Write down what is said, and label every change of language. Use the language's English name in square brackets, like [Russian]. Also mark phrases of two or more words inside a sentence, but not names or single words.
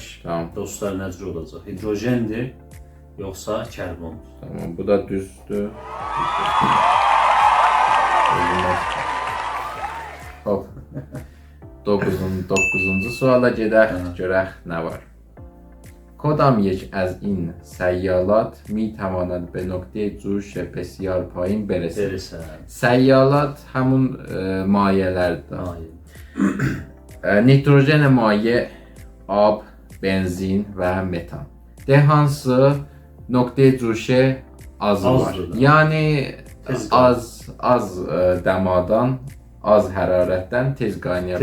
[Azerbaijani] Tamam. dostlar necə olacaq? Hidrojendir yoxsa karbondur? Tamam, bu da düzdür. Hop. 9-cu suala gedək, görək nə var. [Persian] کدام یک از این سیالات می تواند به نقطه جوش بسیار پایین برسد؟ [Azerbaijani] Verirsən. [Persian] سیالات همون مایعlərdir. [Turkish] Hayır. [Azerbaijani] Nitrojen maye, ab, benzin və metan. De hansı nöqtə cuşe azı var. Azdır da. Yəni Tez az dəmadan, az hərarətdən tez qaynaya